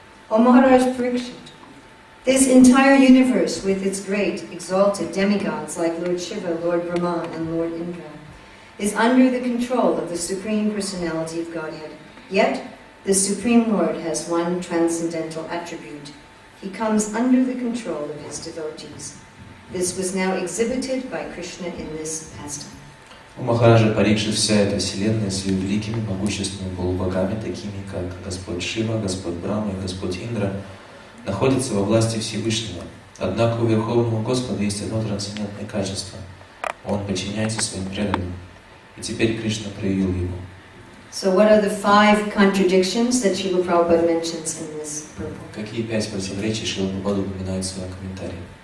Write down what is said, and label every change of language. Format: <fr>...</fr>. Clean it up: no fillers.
<en>O Maharaj Parikshit, this entire universe with its great exalted demigods like Lord Shiva, Lord Brahma, and Lord Indra is under the control of the Supreme Personality of Godhead. Yet, the Supreme Lord has one transcendental attribute. He comes under the control of his devotees. This was now exhibited by Krishna in this pastime.</en> <ru>У Махараджа Парикши вся эта вселенная с ее великими могущественными полубогами, такими как Господь Шива, Господь Брахма и Господь Индра, находится во власти Всевышнего. Однако у Верховного Господа есть одно трансцендентное качество. Он подчиняется своим преданным. И теперь Кришна проявил его.</ru> <en>So what are the 5 contradictions that Srila Prabhupada mentions in this purport?</en> <ru>Какие 5 противоречий Шрила Прабхупада упоминает в своем комментарии?</ru>